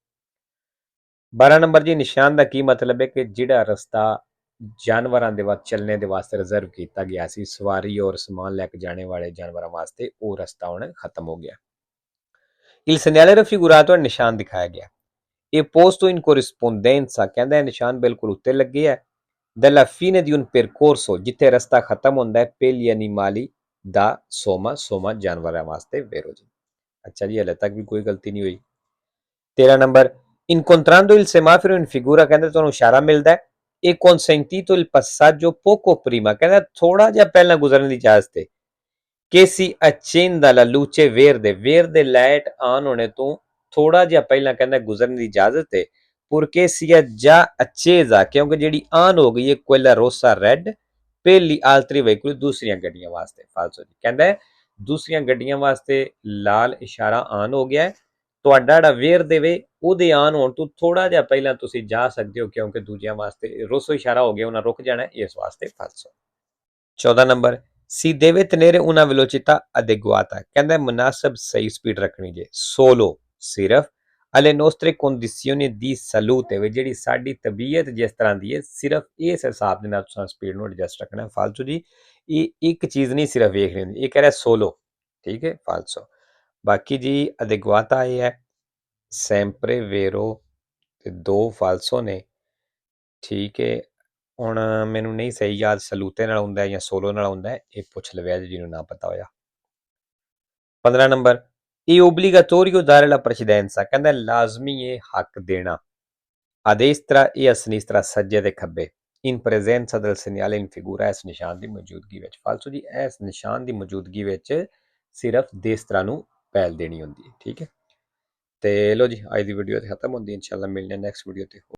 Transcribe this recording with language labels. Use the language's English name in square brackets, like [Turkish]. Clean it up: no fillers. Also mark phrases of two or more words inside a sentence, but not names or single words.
[Punjabi] 12 ਨੰਬਰ ਜੀ ਨਿਸ਼ਾਨ ਦਾ ਕੀ ਮਤਲਬ ਹੈ ਕਿ ਜਿਹੜਾ ਰਸਤਾ ਜਾਨਵਰਾਂ ਦੇ ਵਾਸਤੇ ਚੱਲਣੇ ਦੇ ਵਾਸਤੇ ਰਿਜ਼ਰਵ ਕੀਤਾ ਗਿਆ ਸੀ ਸਵਾਰੀ ਔਰ ਸਮਾਨ ਲੈ ਕੇ ਜਾਣੇ ਵਾਲੇ ਜਾਨਵਰਾਂ ਵਾਸਤੇ ਉਹ ਰਸਤਾ ਹੁਣ ਖਤਮ ਹੋ ਗਿਆ [Italian] Il segnale raffigurato è [Punjabi] ਨਿਸ਼ਾਨ ਦਿਖਾਇਆ ਗਿਆ ਇਹ [Italian] posto in corrispondenza [Punjabi] ਕਹਿੰਦਾ ਇਹ ਨਿਸ਼ਾਨ ਬਿਲਕੁਲ ਉੱਤੇ ਲੱਗੇ ਹੈ [Italian] della fine di un percorso [Punjabi] ਜਿੱਥੇ ਰਸਤਾ ਖਤਮ ਹੁੰਦਾ ਹੈ [Italian] per gli animali da soma [Punjabi] ਜਾਨਵਰਾਂ ਵਾਸਤੇ ਵੇਰੋ ਜੀ ਅੱਛਾ ਜੀ ਹਲੇ ਤੱਕ ਵੀ ਕੋਈ ਗਲਤੀ ਨਹੀਂ ਹੋਈ 13 ਨੰਬਰ [Italian] incontrando il semaforo in figura [Punjabi] ਕਹਿੰਦਾ ਤੁਹਾਨੂੰ ਇਸ਼ਾਰਾ ਮਿਲਦਾ ਹੈ [Italian] e consentito il passaggio poco prima [Punjabi] ਕਹਿੰਦਾ ਥੋੜਾ ਜਿਹਾ ਪਹਿਲਾਂ ਗੁਜ਼ਰਨ ਦੀ ਇਜਾਜ਼ਤ ਹੈ [Italian] che si accenda la luce verde [Punjabi] ਲਾਈਟ ਆਨ ਹੋਣੇ ਤੋਂ ਥੋੜਾ ਜਿਹਾ ਪਹਿਲਾਂ ਕਹਿੰਦਾ ਗੁਜ਼ਰਨ ਦੀ ਇਜਾਜ਼ਤ ਹੈ [Italian] purché sia già accesa [Punjabi] ਕਿਉਂਕਿ ਜਿਹੜੀ ਆਨ ਹੋ ਗਈ ਹੈ [Italian] quella rossa red per gli altri veicoli [Punjabi] ਦੂਸਰੀਆਂ ਗੱਡੀਆਂ ਵਾਸਤੇ ਫਾਲਸੋ ਜੀ ਕਹਿੰਦਾ ਹੈ ਦੂਸਰੀਆਂ ਗੱਡੀਆਂ ਵਾਸਤੇ ਲਾਲ ਇਸ਼ਾਰਾ ਆਨ ਹੋ ਗਿਆ ਹੈ ਤੁਹਾਡਾ ਜਿਹੜਾ ਵੇਰ ਦੇਵੇ ਉਹਦੇ ਆਨ ਹੋਣ ਤੋਂ ਥੋੜਾ ਜਿਹਾ ਪਹਿਲਾਂ ਤੁਸੀਂ ਜਾ ਸਕਦੇ ਹੋ ਕਿਉਂਕਿ ਦੂਜਿਆਂ ਵਾਸਤੇ ਰੋਸੋ ਇਸ਼ਾਰਾ ਹੋ ਗਿਆ ਉਹਨਾਂ ਰੁਕ ਜਾਣਾ ਇਸ ਵਾਸਤੇ ਫਾਲਸੋ 14 ਨੰਬਰ [Italian] si deve tenere una velocità adeguata [Punjabi] ਕਹਿੰਦਾ ਮੁਨਾਸਬ ਸਹੀ ਸਪੀਡ ਰੱਖਣੀ ਜੇ solo ਸਿਰਫ [Italian] alle nostre condizioni di salute [Punjabi] ਵੀ ਜਿਹੜੀ ਸਾਡੀ ਤਬੀਅਤ ਜਿਸ ਤਰ੍ਹਾਂ ਦੀ ਹੈ ਸਿਰਫ ਇਸ ਹਿਸਾਬ ਦੇ ਨਾਲ ਤੁਸੀਂ ਸਪੀਡ ਨੂੰ ਐਡਜਸਟ ਰੱਖਣਾ ਫਾਲਤੂ ਜੀ ਇਹ ਇੱਕ ਚੀਜ਼ ਨਹੀਂ ਸਿਰਫ ਵੇਖਣੀ ਹੁੰਦੀ ਇਹ ਕਹਿ ਰਿਹਾ ਸੋਲੋ ਠੀਕ ਹੈ ਫਾਲਸੋ ਬਾਕੀ ਜੀ ਅਦੇਗਵਾਤਾ ਇਹ ਹੈ [Italian] sempre vero [Punjabi] ਤੇ ਦੋ ਫਾਲਸੋ ਨੇ ਠੀਕ ਹੈ ਹੁਣ ਮੈਨੂੰ ਨਹੀਂ ਸਹੀ ਯਾਦ ਸਲੂਤੇ ਨਾਲ ਹੁੰਦਾ ਜਾਂ ਸੋਲੋ ਨਾਲ ਹੁੰਦਾ ਇਹ ਪੁੱਛ ਲਵਿਆ ਜਿਹਨੂੰ ਨਾ ਪਤਾ ਹੋਇਆ 15 ਨੰਬਰ ਇਹ [Italian] obbligatorio dare la precedenza [Punjabi] ਕਹਿੰਦਾ ਲਾਜ਼ਮੀ ਇਹ ਹੱਕ ਦੇਣਾ [Italian] a destra e a sinistra [Punjabi] ਸੱਜੇ ਤੇ ਖੱਬੇ [Italian] in presenza del segnale in figura [Punjabi] ਇਸ ਨਿਸ਼ਾਨ ਦੀ ਮੌਜੂਦਗੀ ਵਿੱਚ ਫਾਲਸੋ ਜੀ ਇਸ ਨਿਸ਼ਾਨ ਦੀ ਮੌਜੂਦਗੀ ਵਿੱਚ ਸਿਰਫ destra ਨੂੰ ਪਹਿਲ ਦੇਣੀ ਹੁੰਦੀ ਹੈ ਠੀਕ ਹੈ ਤੇ ਲੋ ਜੀ ਅੱਜ ਦੀ ਵੀਡੀਓ ਤੇ ਖਤਮ ਹੁੰਦੀ ਇਨਸ਼ਾਅੱਲਾ ਮਿਲਨੇ ਨੈਕਸਟ ਵੀਡੀਓ ਤੇ